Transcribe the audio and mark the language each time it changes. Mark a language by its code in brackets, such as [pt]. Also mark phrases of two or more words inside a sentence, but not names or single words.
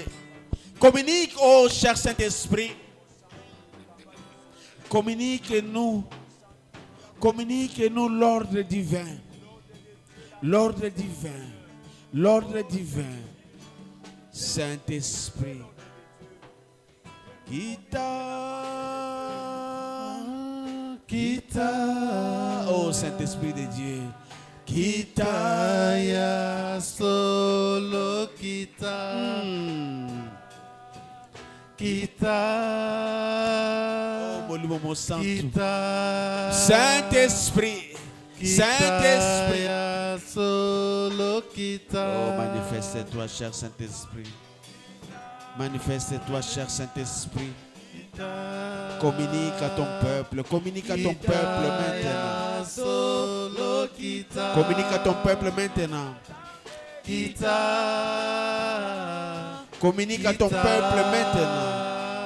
[fr] Communique, ô cher Saint-Esprit, communique-nous l'ordre divin, l'ordre divin, l'ordre divin. Saint-Esprit, Kita, oh Saint-Esprit de Dieu, [ln] Kita ya solo kita, kita, [fr] oh mon santo, [ln] kita, [fr] Saint-Esprit, Saint-Esprit, [ln] ya solo kita. [fr] oh manifeste-toi cher Saint-Esprit, manifeste-toi cher Saint-Esprit. Communique à ton peuple maintenant. Communique à ton peuple maintenant. Communique à ton peuple maintenant.